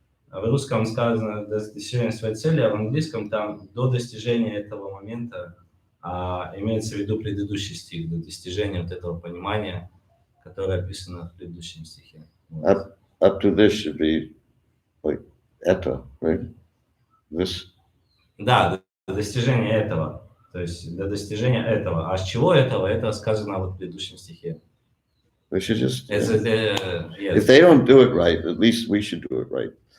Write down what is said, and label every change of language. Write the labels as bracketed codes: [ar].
[ru] в русском сказано до достижения своей цели, а в английском там до достижения этого момента, имеется в виду предыдущий стих, до достижения вот этого понимания, которое описано в предыдущем стихе. [en] Up to this should be like eta, right? This. [ru] Да, до достижения этого. То есть до достижения этого. А с чего этого? Это сказано вот в предыдущем стихе. [en] We should just. Yes. If they don't do it right, at least we should do it right.